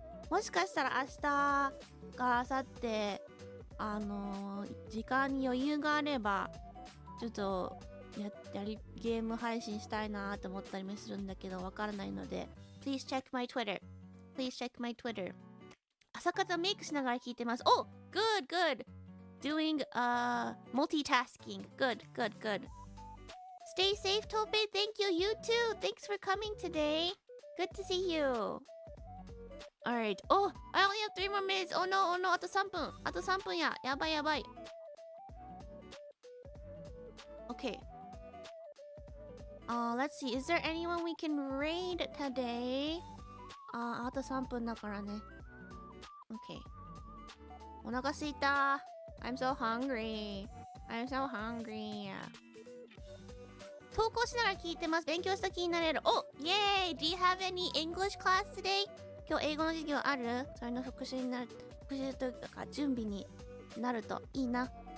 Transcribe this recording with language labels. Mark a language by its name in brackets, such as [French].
[Japanese] もしかしたら明日か明後日、時間に余裕があれば、ちょっとゲーム配信したいなと思ったりもするんだけど、わからないので、 [English] Please check my Twitter. Please check my Twitter. [Japanese] 朝方メイクしながら聞いてます。 [English] Oh, good, good. Doing multitasking. Good, good, good.Stay safe, Tope. Thank you. You too. Thanks for coming today. Good to see you. Alright. Oh, I only have 3 more minutes. Oh no, oh no. [Japanese] あと3分。あと3分や。やばいやばい。 [English] Okay. Let's see. Is there anyone we can raid today? [Japanese] あと3分だからね。Okay. お腹すいた。 [English] I'm so hungry. I'm so hungry. [Japanese] 投稿しながら聞いてます。勉強した気になれる。お、イェーイ [English] !Do you have any English class today? [Japanese] 今日英語の授業ある？それの復習になる、復習というか準備になるといいな。